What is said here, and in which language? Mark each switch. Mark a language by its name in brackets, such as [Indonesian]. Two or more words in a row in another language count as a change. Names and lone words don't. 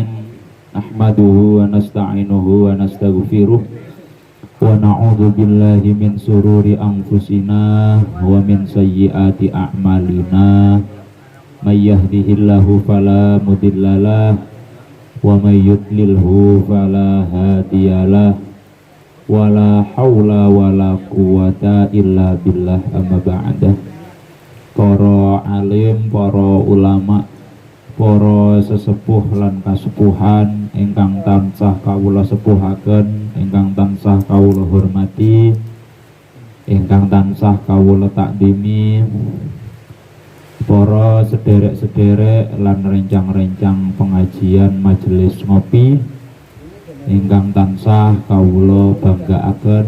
[Arabic] نحمده ونستعينه ونستغفره ونعوذ بالله من شرور أنفسنا ومن سيئات أعمالنا. من يهده الله فلا مضل له ومن يضلل فلا هادي له. ولا حول ولا قوة إلا بالله أما بعد. [Javanese] Para alim, para ulama, para sesepuh lan kasepuhan ingkang tansah kawula sepuhaken, ingkang tansah kawula hormati, ingkang tansah kawula takdimi, para sederek-sederek lan rencang-rencang pengajian majelis ngopi ingkang tansah kawula banggaaken.